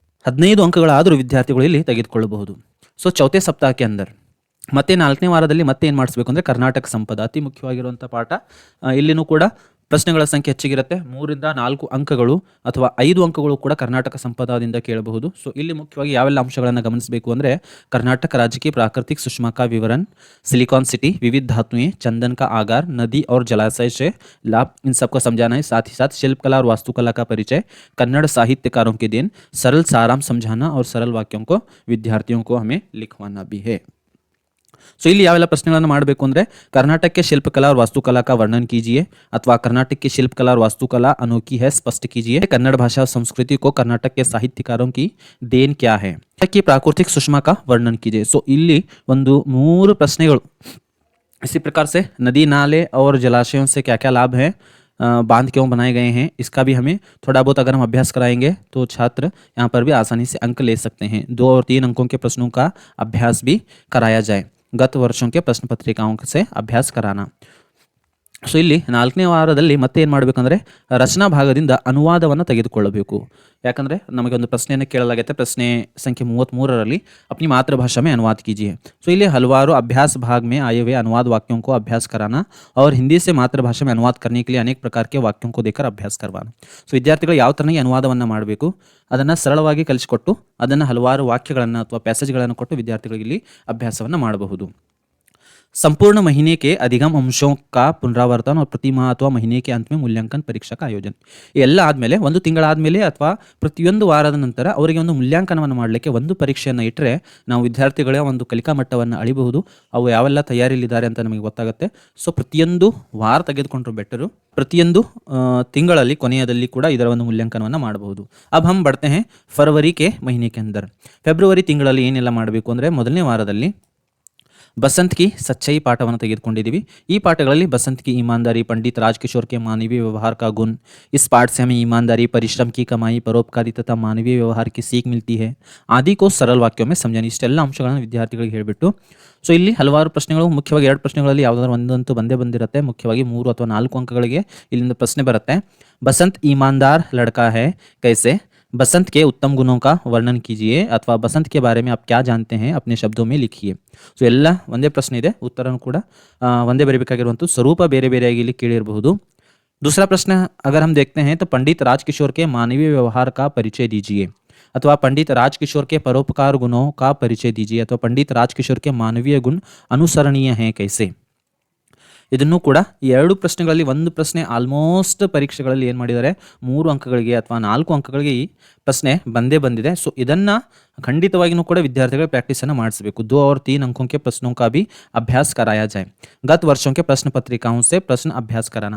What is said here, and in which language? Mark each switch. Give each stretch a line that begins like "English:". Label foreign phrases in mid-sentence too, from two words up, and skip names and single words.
Kannada: 15 ಅಂಕಗಳಾದರೂ ವಿದ್ಯಾರ್ಥಿಗಳು ಇಲ್ಲಿ ತೆಗೆದುಕೊಳ್ಳಬಹುದು. ಸೊ ಚೌಥೆ ಸಪ್ತಾಹಕ್ಕೆ ಅಂದರ್ ಮತ್ತೆ 4ನೇ ವಾರದಲ್ಲಿ ಮತ್ತೆ ಏನು ಮಾಡಿಸ್ಬೇಕು ಅಂದರೆ ಕರ್ನಾಟಕ ಸಂಪದ ಅತಿ ಮುಖ್ಯವಾಗಿರುವಂಥ ಪಾಠ. ಇಲ್ಲಿನೂ ಕೂಡ ಪ್ರಶ್ನೆಗಳ ಸಂಖ್ಯೆ ಹೆಚ್ಚಿಗಿರುತ್ತೆ. 3ರಿಂದ 4 ಅಂಕಗಳು ಅಥವಾ 5 ಅಂಕಗಳು ಕೂಡ ಕರ್ನಾಟಕ ಸಂಪದದಿಂದ ಕೇಳಬಹುದು. ಸೊ ಇಲ್ಲಿ ಮುಖ್ಯವಾಗಿ ಯಾವೆಲ್ಲ ಅಂಶಗಳನ್ನು ಗಮನಿಸಬೇಕು ಅಂದರೆ
Hindi: कर्नाटक राज्य की प्राकृतिक सुषमा का विवरण, सिलिकॉन सिटी, विविध धातुएं, चंदन का आगार, नदी और जलाशय से लाभ, इन सबको समझाना है. साथ ही साथ शिल्पकला और वास्तुकला का परिचय, कन्नड़ साहित्यकारों के दिन, सरल सारांश समझाना और सरल वाक्यों को विद्यार्थियों को हमें लिखवाना भी है.
Kannada: ಸೊ ಇಲ್ಲಿ ಯಾವೆಲ್ಲ ಪ್ರಶ್ನೆಗಳನ್ನು ಮಾಡಬೇಕು ಅಂದರೆ
Hindi: कर्नाटक के शिल्पकला और वास्तुकला का वर्णन कीजिए अथवा कर्नाटक की शिल्पकला और वास्तुकला अनोखी है स्पष्ट कीजिए. कन्नड़ भाषा और संस्कृति को कर्नाटक के साहित्यकारों की देन क्या है, की प्राकृतिक सुषमा का वर्णन कीजिए.
Kannada: ಸೊ ಇಲ್ಲಿ ಒಂದು 3 ಪ್ರಶ್ನೆಗಳು.
Hindi: इसी प्रकार से नदी नाले और जलाशयों से क्या क्या लाभ है, बांध क्यों बनाए गए हैं, इसका भी हमें थोड़ा बहुत अगर हम अभ्यास कराएंगे तो छात्र यहाँ पर भी आसानी से अंक ले सकते हैं. 2 और 3 अंकों के प्रश्नों का अभ्यास भी कराया जाए. गत वर्षों के प्रश्न पत्रिकाओं से अभ्यास कराना.
Kannada: ಸೊ ಇಲ್ಲಿ 4ನೇ ವಾರದಲ್ಲಿ ಮತ್ತೆ ಏನು ಮಾಡಬೇಕಂದ್ರೆ ರಚನಾ ಭಾಗದಿಂದ ಅನುವಾದವನ್ನು ತೆಗೆದುಕೊಳ್ಳಬೇಕು. ಯಾಕಂದರೆ ನಮಗೆ ಒಂದು ಪ್ರಶ್ನೆಯನ್ನು ಕೇಳಲಾಗುತ್ತೆ, ಪ್ರಶ್ನೆ ಸಂಖ್ಯೆ 33ರಲ್ಲಿ
Hindi: अपनी मातृभाषा में अनुवाद कीजिए.
Kannada: ಸೊ ಇಲ್ಲಿ ಹಲವಾರು
Hindi: अभ्यास भाग में आए हुए अनुवाद वाक्यों को अभ्यास कराना और हिंदी से मातृभाषा में अनुवाद करने के लिए अनेक प्रकार के वाक्यों को देकर अभ्यास करवाना.
Kannada: ಸೊ ವಿದ್ಯಾರ್ಥಿಗಳು ಯಾವ ಥರನಾಗಿ ಅನುವಾದವನ್ನು ಮಾಡಬೇಕು ಅದನ್ನು ಸರಳವಾಗಿ ಕಲಿಸಿಕೊಟ್ಟು ಅದನ್ನು ಹಲವಾರು ವಾಕ್ಯಗಳನ್ನು ಅಥವಾ ಪ್ಯಾಸೇಜ್ಗಳನ್ನು ಕೊಟ್ಟು ವಿದ್ಯಾರ್ಥಿಗಳಿಗೆ ಇಲ್ಲಿ ಅಭ್ಯಾಸವನ್ನು ಮಾಡಬಹುದು.
Hindi: संपूर्ण महीने के अधिगम अंशों का पुनरावर्तन और प्रति माह अथवा महीने के अंत में मूल्यांकन परीक्षा का आयोजन.
Kannada: ಎಲ್ಲ ಆದಮೇಲೆ ಒಂದು ತಿಂಗಳಾದಮೇಲೆ ಅಥವಾ ಪ್ರತಿಯೊಂದು ವಾರದ ನಂತರ ಅವರಿಗೆ ಒಂದು ಮೂಲ್ಯಾಂಕನವನ್ನು ಮಾಡಲಿಕ್ಕೆ ಒಂದು ಪರೀಕ್ಷೆಯನ್ನು ಇಟ್ಟರೆ ನಾವು ವಿದ್ಯಾರ್ಥಿಗಳ ಒಂದು ಕಲಿಕಾ ಮಟ್ಟವನ್ನು ಅಳಿಬಹುದು. ಅವು ಯಾವೆಲ್ಲ ತಯಾರಿಯಲ್ಲಿದ್ದಾರೆ ಅಂತ ನಮಗೆ ಗೊತ್ತಾಗುತ್ತೆ. ಸೊ ಪ್ರತಿಯೊಂದು ವಾರ ತೆಗೆದುಕೊಂಡ್ರು ಬೆಟರು, ಪ್ರತಿಯೊಂದು ತಿಂಗಳಲ್ಲಿ ಕೊನೆಯದಲ್ಲಿ ಕೂಡ ಇದರ ಒಂದು ಮೂಲ್ಯಾಂಕನವನ್ನು ಮಾಡಬಹುದು.
Hindi: अब हम बढ़ते हैं फरवरी के महीने के अंदर.
Kannada: ಫೆಬ್ರವರಿ ತಿಂಗಳಲ್ಲಿ ಏನೆಲ್ಲ ಮಾಡಬೇಕು ಅಂದರೆ ಮೊದಲನೇ ವಾರದಲ್ಲಿ ಬಸಂತ್ ಕಿ ಸಚ್ಚಾಯಿ ಪಾಠವನ್ನು ತೆಗೆದುಕೊಂಡಿದ್ದೀವಿ. ಈ ಪಾಠಗಳಲ್ಲಿ
Hindi: बसंत की ईमानदारी, पंडित राजकिशोर के मानवीय व्यवहार का गुण, इस पाठ से हमें ईमानदारी, परिश्रम की कमाई, परोपकारी तथा मानवीय व्यवहार की सीख मिलती है आदि को सरल वाक्यों में समझानी.
Kannada: ಇಷ್ಟೆಲ್ಲ ಅಂಶಗಳನ್ನು ವಿದ್ಯಾರ್ಥಿಗಳಿಗೆ ಹೇಳಿಬಿಟ್ಟು ಸೊ ಇಲ್ಲಿ ಹಲವಾರು ಪ್ರಶ್ನೆಗಳು, ಮುಖ್ಯವಾಗಿ 2 ಪ್ರಶ್ನೆಗಳಲ್ಲಿ ಯಾವುದಾದ್ರು ಒಂದಂತೂ ಬಂದೇ ಬಂದಿರುತ್ತೆ. ಮುಖ್ಯವಾಗಿ 3 ಅಥವಾ 4 ಅಂಕಗಳಿಗೆ ಇಲ್ಲಿಂದ ಪ್ರಶ್ನೆ ಬರುತ್ತೆ.
Hindi: बसंत ईमानदार लड़का है कैसे, बसंत के उत्तम गुणों का वर्णन कीजिए अथवा बसंत के बारे में आप क्या जानते हैं अपने शब्दों में लिखिए.
Kannada: ಸೊ ಎಲ್ಲ ಒಂದೇ ಪ್ರಶ್ನೆ ಇದೆ, ಉತ್ತರನೂ ಕೂಡ ಒಂದೇ ಬರೀಬೇಕಾಗಿರುವಂಥದ್ದು, ಸ್ವರೂಪ ಬೇರೆ ಬೇರೆಯಾಗಿ ಇಲ್ಲಿ ಕೇಳಿರಬಹುದು.
Hindi: दूसरा प्रश्न अगर हम देखते हैं तो पंडित राजकिशोर के मानवीय व्यवहार का परिचय दीजिए अथवा पंडित राजकिशोर के परोपकार गुणों का परिचय दीजिए अथवा पंडित राजकिशोर के मानवीय गुण अनुसरणीय हैं कैसे.
Kannada: ಇದನ್ನು ಕೂಡ ಈ 2 ಪ್ರಶ್ನೆಗಳಲ್ಲಿ ಒಂದು ಪ್ರಶ್ನೆ ಆಲ್ಮೋಸ್ಟ್ ಪರೀಕ್ಷೆಗಳಲ್ಲಿ ಏನು ಮಾಡಿದ್ದಾರೆ, 3 ಅಂಕಗಳಿಗೆ ಅಥವಾ 4 ಅಂಕಗಳಿಗೆ ಈ ಪ್ರಶ್ನೆ ಬಂದೇ ಬಂದಿದೆ. ಸೊ ಇದನ್ನು ಖಂಡಿತವಾಗಿಯೂ ಕೂಡ ವಿದ್ಯಾರ್ಥಿಗಳು ಪ್ರಾಕ್ಟೀಸನ್ನು ಮಾಡಿಸಬೇಕು.
Hindi: 2 और 3 अंकों के प्रश्नों का भी अभ्यास कराया जाए. गत वर्षों के प्रश्न पत्रिकाओं से प्रश्न अभ्यास कराना.